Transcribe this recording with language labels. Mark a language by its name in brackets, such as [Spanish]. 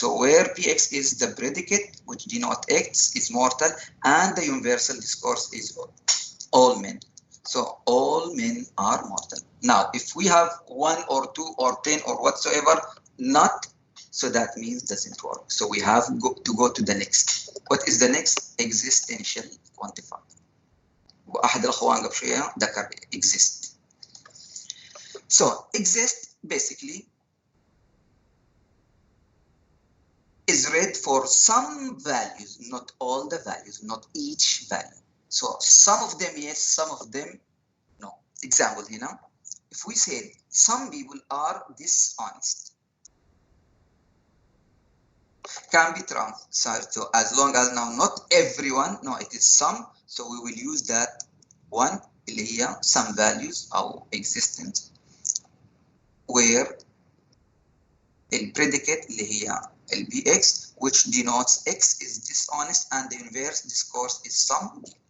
[English] So where px is the predicate which denote x is mortal, and the universal discourse is all men. So all men are mortal. Now, if we have 1 or 2 or 10 or whatsoever, not, so that means doesn't work. So we have to go to the next. What is the next? Existential quantifier. [Arabic] وأحد الأخوان قبل شوية ذكر exist. [English] So exist basically is read for some values, not all the values, not each value. So some of them yes, some of them no. Example here, if we say some people are dishonest, can be transferred to as long as now not everyone, no, it is some, so we will use that one [Arabic] اللي هي [English] some values [Arabic] أو [English] existent where the predicate اللي هي bx which denotes x is dishonest and the inverse discourse is some.